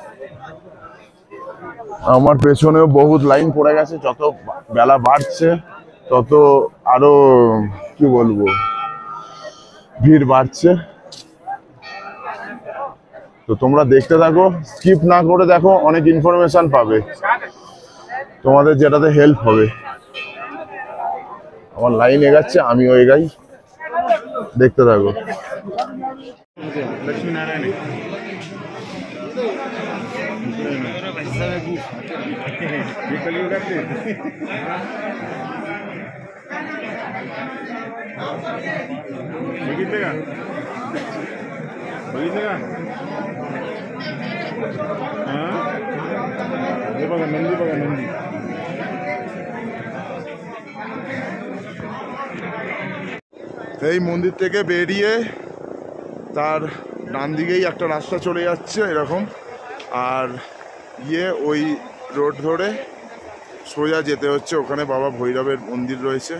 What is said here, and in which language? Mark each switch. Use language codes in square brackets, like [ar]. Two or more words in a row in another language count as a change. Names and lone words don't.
[bn] আমার পেছনেও বহুত লাইন পড়ে গেছে, যত বেলা বাড়ছে তত আরো কি বলবো ভিড় বাড়ছে। তো তোমরা দেখতে থাকো, স্কিপ না করে দেখো, অনেক ইনফরমেশন পাবে, তোমাদের যেটাতে হেল্প হবে। আমার লাইন এগাচ্ছে, আমিও এগাই, দেখতে থাকো। [mr] लक्ष्मीनारायण बघितले का हां हे बघा नंदी, बघा नंदी। [bn] এই মন্দির থেকে বেরিয়ে তার ডান দিকেই একটা রাস্তা চলে যাচ্ছে এরকম, আর ওই রোড ধরে সোজা যেতে হচ্ছে, ওখানে বাবা ভৈরবের মন্দির রয়েছে।